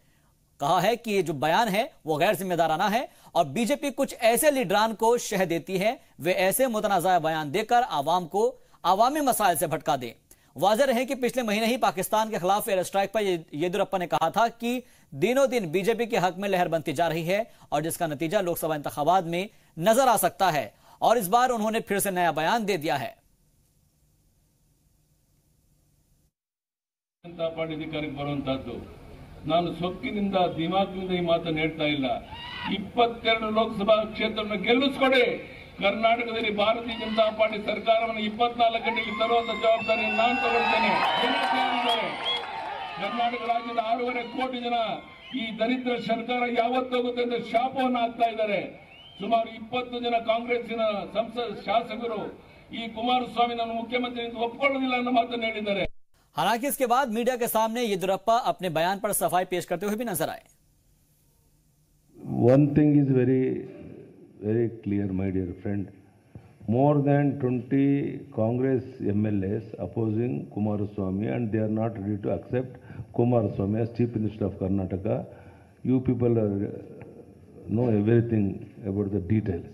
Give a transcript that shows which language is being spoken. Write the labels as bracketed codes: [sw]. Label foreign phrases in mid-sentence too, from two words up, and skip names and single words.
[ur] کہا ہے کہ یہ جو بیان ہے وہ غیر ذمہ دارانہ ہے اور بی جے پی کچھ ایسے لیڈران کو شہ دیتی ہے، وہ ایسے متنازع بیان دے کر عوام کو عوامی مسائل سے بھٹکا دیں. واضح رہے کہ پچھلے مہینے ہی پاکستان کے خلاف [en] air strike [ur] پر یدیورپا نے کہا تھا کہ دنوں دن بی جے پی کے حق میں لہر بنتی جا رہی ہے اور جس کا نتیجہ لوک سبھا انتخابات میں نظر آ سکتا ہے. اور اس بار انہوں نے پھر سے نیا بیان دے دیا ہے. [kn] ಜನತಾ ಪಾರ್ಟಿ ಅಧಿಕಾರಕ್ಕೆ ಬರುವಂತದ್ದು ನಾನು ಸೊಕ್ಕಿನಿಂದ ದಿಮಾಕ್ನಿಂದ ಈ ಮಾತನ್ನು ಹೇಳ್ತಾ ಇಲ್ಲ। 22 ಲೋಕಸಭಾ ಕ್ಷೇತ್ರವನ್ನು ಗೆಲ್ಲಿಸಿಕೊಡಿ, ಕರ್ನಾಟಕದಲ್ಲಿ ಭಾರತೀಯ ಜನತಾ ಪಾರ್ಟಿ ಸರ್ಕಾರವನ್ನು 24 ಗಂಟೆಗೆ ತರುವಂತ ಜವಾಬ್ದಾರಿಯನ್ನು ನಾನು ತಗೊಳ್ತೇನೆ। ಕರ್ನಾಟಕ ರಾಜ್ಯದ 6.5 ಕೋಟಿ ಜನ ಈ ದರಿದ್ರ ಸರ್ಕಾರ ಯಾವತ್ತೋಗುತ್ತೆ ಅಂತ ಶಾಪವನ್ನು ಹಾಕ್ತಾ ಇದ್ದಾರೆ। ಸುಮಾರು 20 ಜನ ಕಾಂಗ್ರೆಸ್ಸಿನ ಸಂಸದ ಶಾಸಕರು ಈ ಕುಮಾರಸ್ವಾಮಿ ನಾನು ಮುಖ್ಯಮಂತ್ರಿ ಅಂತ ಒಪ್ಪಿಕೊಳ್ಳೋದಿಲ್ಲ ಅನ್ನೋ ಮಾತನ್ನು ಹೇಳಿದ್ದಾರೆ। [ur] حالانکہ اس کے بعد میڈیا کے سامنے یدیورپا اپنے بیان پر صفائی پیش کرتے ہوئے بھی نظر آئے. [en] One thing is very, very clear, my dear friend. More than 20 Congress MLAs opposing Kumaraswamy, and they are not ready to accept Kumaraswamy as Chief Minister of Karnataka. You people know everything about the details.